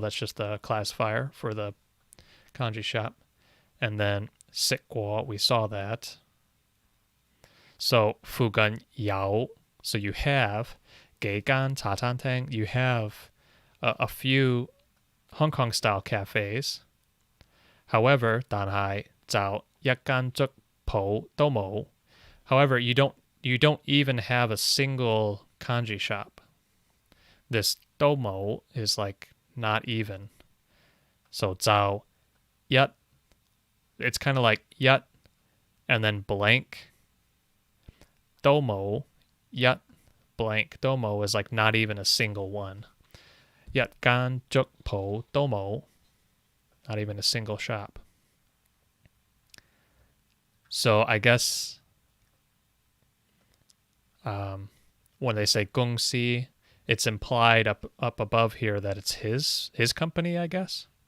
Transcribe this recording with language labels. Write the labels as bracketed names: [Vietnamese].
[English] That's just the classifier for the kanji shop. And then 食過, we saw that. So [Cantonese] 附近有 [English] So you have 幾間茶餐廳, you have a few Hong Kong style cafes. [Cantonese] However, 但係就一間粥鋪都冇. [English] However, you don't even have a single kanji shop. This domo is like not even. So 就一, it's kind of like 一 and then blank. Domo, 一 blank. Domo is like not even a single one. 一間粥鋪都冇, not even a single shop. So I guess when they say 公司, it's implied up above here that it's his company, I guess.